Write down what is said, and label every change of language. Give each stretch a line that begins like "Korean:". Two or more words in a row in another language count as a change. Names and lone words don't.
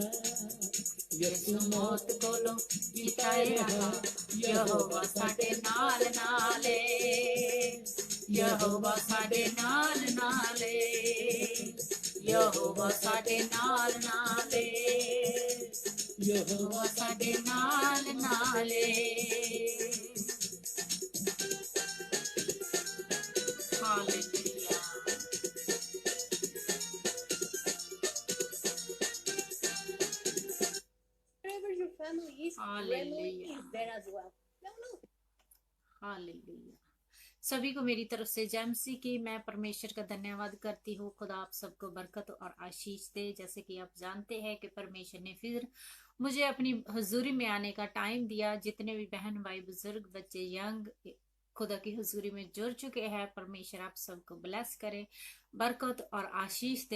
Punjabi: ਯਿਸੂ ਮੌਤ ਕੋਲੋਂ ਜਿਤਾਏ ਰਿਹਾ, ਯਹੋਵਾ ਸਾਡੇ ਨਾਲ ਨਾਲੇ, ਯਹੋਵਾ ਸਾਡੇ ਨਾਲ ਨਾਲੇ, ਯਹੋਵਾ ਸਾਡੇ ਨਾਲ ਨਾਲੇ, ਯਹੋਵਾ ਸਾਡੇ ਨਾਲ ਨਾਲੇ।
Hindi: हालेलुया।
English: Wherever your family is, Remy Hallelujah. is there as well. No.
Hindi: हालेलुया। सभी को मेरी तरफ से जय मसीह की मैं परमेश्वर का धन्यवाद करती हूँ। खुदा आप सबको बरकत और आशीष दे। जैसे कि आप जानते हैं कि परमेश्वर ने फिर मुझे अपनी हुजूरी में आने का टाइम दिया। जितने भी बहन भाई बुजुर्ग बच्चे यंग खुदा की हुजूरी में जुड़ चुके हैं, परमेश्वर आप सबको ब्लेस करे, बरकत और आशीष दे।